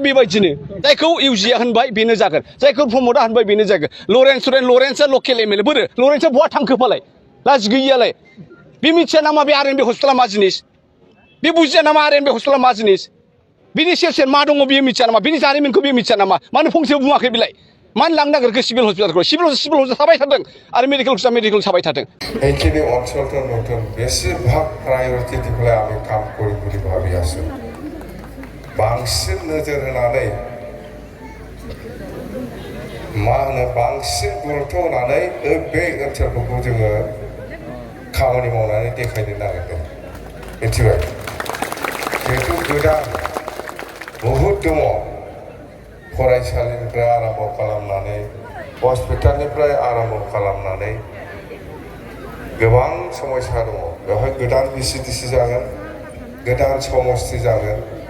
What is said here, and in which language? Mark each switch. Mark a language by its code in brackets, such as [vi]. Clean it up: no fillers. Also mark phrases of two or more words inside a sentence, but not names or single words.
[brx] बेबायदिनो जायखौ इउजिया होनबाय बेनो जागोन जायखौ प्रमदा होनबाय बेनो जागोन लरेन्सआ [en] local MLA [brx] बोरो लरेन्सआ बहा थांखो फालाय लाज गैयियालाय बे मिथिया नामा बे RNB हस्पिटाला मा जिनिस बे बुजिया नामा RNB हस्पिटाला मा जिनिस बिनि सेर मा दङ बियो मिथिया नामा बिनि जारिमिनखौ बियो मिथिया नामा मानो फंसेबो बुङाखै बिलाय मानो लांनो नागिरखो सिभिल हस्पिटालखौ [en] civil hospital [brx] थाबाय थादों आरो मेडिकेल थाबाय थादों [as] এইখিনি অঞ্চলটোৰ নতুন বেছিভাগ প্ৰায়ৰিটি দি পেলাই আমি কাম কৰিম বুলি ভাবি আছো [brx] বাংसिन नोजोर होनानै मा होनो बांसिन गुरुत्व होनानै बे ओनसोलफोरखौ जोङो खामानि मावनानै देखायनो नागिरदों मिथिबाय बेथ' गोदान बहुद दङ फरायसालिनिफ्राय आरम्भ खालामनानै हस्पिटालनिफ्राय आरम्भ खालामनानै गोबां समस्या दङ बेवहाय गोदान VCDC जागोन गोदान समस्ति जागोन